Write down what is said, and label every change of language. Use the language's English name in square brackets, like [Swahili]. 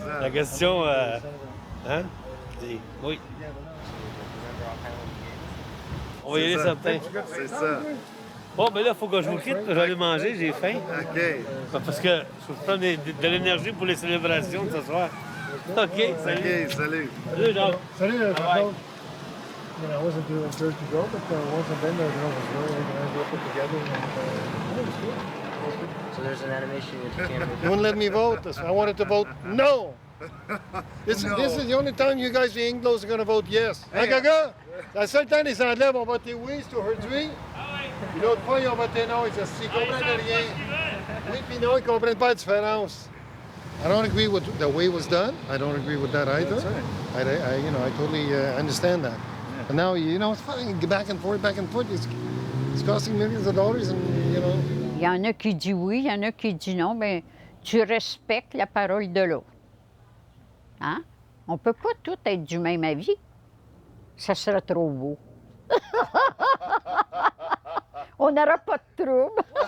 [French] La question, hein? Oui. On va y aller certain. C'est ça. Bon, ben là, il faut que je vous quitte. Je vais aller manger, j'ai faim. OK. Parce que je prends de l'énergie pour les célébrations de ce soir. OK, salut. OK, salut. Salut, Jean. Salut, [English] Bye-bye. I wasn't doing church to go, but once I've been there, it was really organized, well put together, and it was good. So there's an animation that you can't. You wouldn't let me vote. I wanted to vote no. This is the only time you guys, the Anglos, are going to vote yes. [French] Hein, Gaga? C'est la seule temps les Anglais vont voter oui, c'est aujourd'hui. Puis l'autre fois, ils ont voté non. Ils ne comprennent rien. Oui, puis non, ils ne comprennent pas la différence. [English] I don't agree with the way it was done. I don't agree with that either. I totally understand that. But now, it's fine. Back and forth. It's costing millions of dollars, and, [French] Il y en a qui disent oui, il y en a qui disent non, mais tu respectes la parole de l'autre. Hein? On ne peut pas tout être du même avis. Ça serait trop beau. On n'aura pas de trouble.